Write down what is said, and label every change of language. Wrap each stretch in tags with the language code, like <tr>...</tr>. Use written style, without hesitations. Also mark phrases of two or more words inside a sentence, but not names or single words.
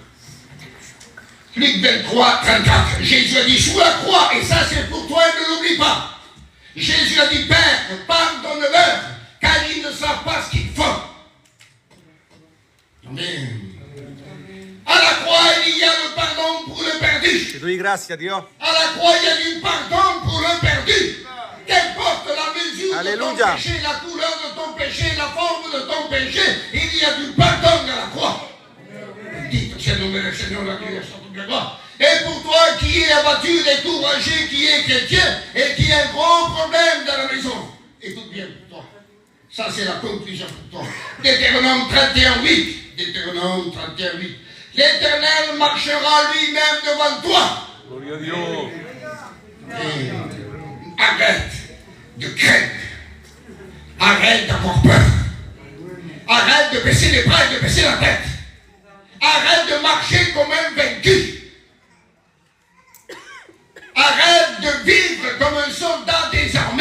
<fr>Luc 23, 34. Jésus a dit sous la croix, et ça c'est pour toi, ne l'oublie pas. Jésus a dit, Père, pardonne-leur, car ils ne savent pas ce qu'ils font. Amen. À la croix, il y a le pardon pour le perdu.</fr> <it>Ti do grazie a Dio.</it> <fr>À la croix, il y a du pardon pour le perdu. Qu'importe la mesure Alléluia. de ton péché, la couleur de ton péché, la forme de ton péché, il y a du pardon à la croix. Dites, c'est le nom du Seigneur, la grâce de toute la gloire. Et pour toi qui es abattu, découragé, qui est chrétien et qui a un gros problème dans la maison, écoute bien pour toi. Ça, c'est la conclusion pour toi. Deutéronome 31:8. Deutéronome 31:8. L'Éternel marchera lui-même devant toi.</fr> <it>Gloria a Dio.</it> <fr>Et arrête de craindre. Arrête d'avoir peur. Arrête de baisser les bras et de baisser la tête. Arrête de marcher comme un vaincu. Arrête de vivre comme un soldat désarmé.</fr>